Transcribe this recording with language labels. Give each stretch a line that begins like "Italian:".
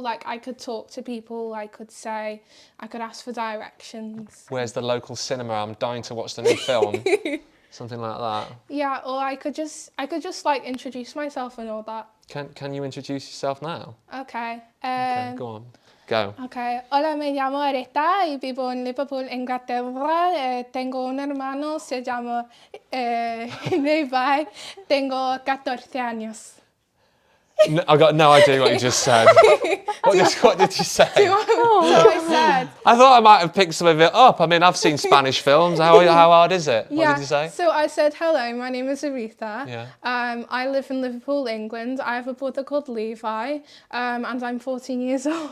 English: Like, I could talk to people, I could ask for directions. Where's the local cinema? I'm dying to watch the new film. Something like that. Yeah, or I could just like introduce myself and all that. Can you introduce yourself now? Okay. Okay, go on. Go. Okay.
Spanish: Hola, me llamo Aretha y vivo en Liverpool, Inglaterra. Tengo un hermano, se llama Levi. Tengo 14 años.
English: No, I've got no idea what you just said. What did you say? So I said. I thought I might have picked some of it up. I mean, I've seen Spanish films. How hard is it? Yeah. What did you say? So I said, hello, my name is Aretha. Yeah. I live in Liverpool, England. I have a brother called Levi, and I'm 14 years old.